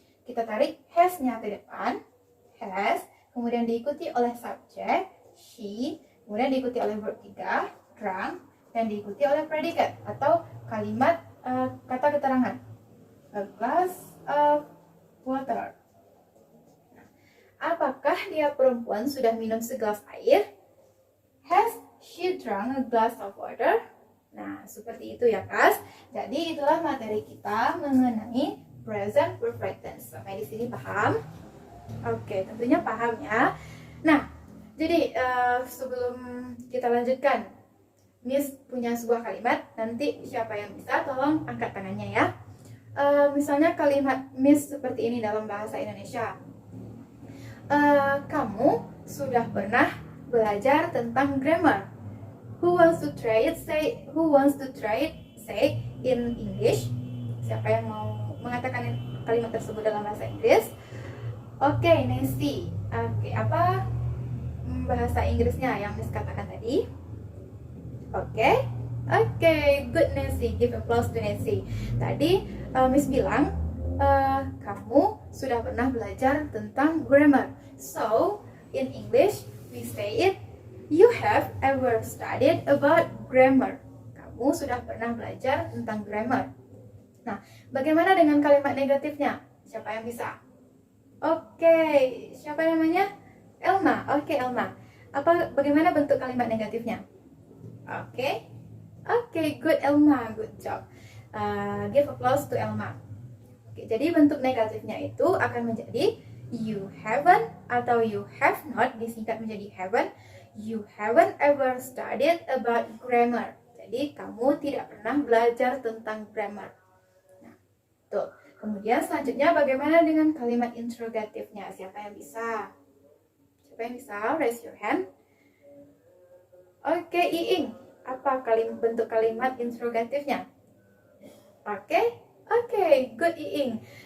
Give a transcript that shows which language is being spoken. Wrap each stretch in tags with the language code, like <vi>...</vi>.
<id>Kita tarik has-nya ke depan, has, kemudian diikuti oleh subjek, she, kemudian diikuti oleh verb 3, drunk, dan diikuti oleh predikat atau kalimat kata keterangan.</id> <en>A glass of water.</en> <id>Apakah dia perempuan sudah minum segelas air?</id> <en>Has she drunk a glass of water?</en> <id>Nah, seperti itu ya, Kas. Jadi itulah materi kita mengenai present perfect tense. Sampai di sini paham? Oke, tentunya paham ya. Nah, jadi sebelum kita lanjutkan, Miss punya sebuah kalimat. Nanti siapa yang bisa tolong angkat tangannya ya. Misalnya kalimat Miss seperti ini dalam bahasa Indonesia. Kamu sudah pernah belajar tentang grammar?</id> <en>Who wants to try it? Say in English.</en> <id>Siapa yang mau mengatakan kalimat tersebut dalam bahasa Inggris? Oke, Nancy. Oke, apa bahasa Inggrisnya yang Miss katakan tadi? Oke, good Nancy. Give applause to Nancy. Tadi Miss bilang kamu sudah pernah belajar tentang grammar.</id> <en>So, in English we say it, you have ever studied about grammar.</en> <id>Kamu sudah pernah belajar tentang grammar. Nah, bagaimana dengan kalimat negatifnya? Siapa yang bisa? Oke, siapa namanya? Elma. Oke, Elma. Bagaimana bentuk kalimat negatifnya? Oke, good Elma, good job. Give applause to Elma. Oke, jadi bentuk negatifnya itu akan menjadi</id> <en>you haven't</en> <id>atau</id> <en>you have not,</en> <id>disingkat menjadi haven't.</id> <en>You haven't ever studied about grammar.</en> <id>Jadi kamu tidak pernah belajar tentang grammar. Nah, tuh. Kemudian selanjutnya bagaimana dengan kalimat interrogatifnya? Siapa yang bisa? Siapa yang bisa?</id> <en>Raise your hand.</en> <id>Oke, Iing. Apa bentuk kalimat interrogatifnya? Oke, good Iing.</id>